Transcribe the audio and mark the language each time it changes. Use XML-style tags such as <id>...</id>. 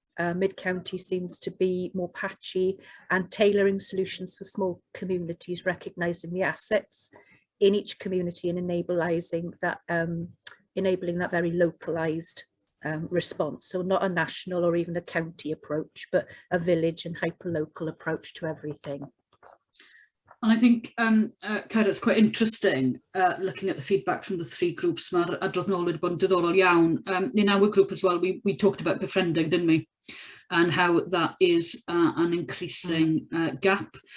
<en>Mid-county seems to be more patchy, and tailoring solutions for small communities, recognising the assets in each community and enabling that very localised response. So not a national or even a county approach, but a village and hyper-local approach to everything. And I think, Cara, it's quite interesting looking at the feedback from the three groups.</en> <cy>Mae'r adrodd nôl wedi bod yn diddorol iawn.</cy> <en>In our group as well, we talked about befriending, didn't we? And how that is an increasing gap.</en>